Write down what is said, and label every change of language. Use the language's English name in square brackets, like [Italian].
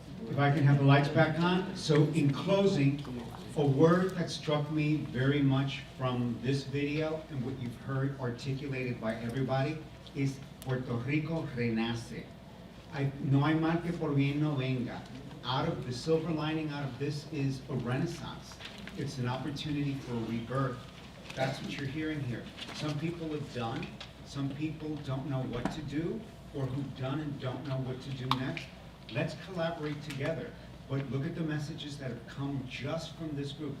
[English] If I can have the lights back on. So in closing, a word that struck me very much from this video and what you've heard articulated by everybody is [Spanish] Puerto Rico renace. No hay mal que por bien no venga. [English] Out of the silver lining out of this is a renaissance. It's an opportunity for a rebirth. That's what you're hearing here. Some people have done, some people don't know what to do, or who've done and don't know what to do next. Let's collaborate together. But look at the messages that have come just from this group.